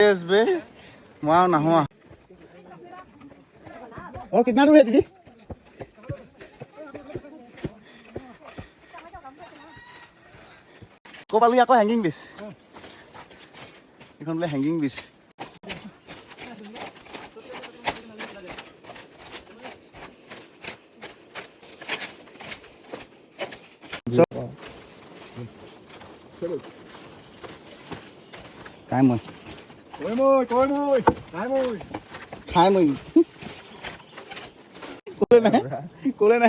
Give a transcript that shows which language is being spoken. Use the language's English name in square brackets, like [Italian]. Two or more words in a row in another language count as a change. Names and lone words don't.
[Assamese] আসবে মই আৰু নাহো [Hindi] कितना दूर है दीदी [Assamese] ক' পালি আকৌ [English] hanging bridge [Assamese] এইখন বোলে [English] hanging bridge [Assamese] খাই মই ক'লে নাই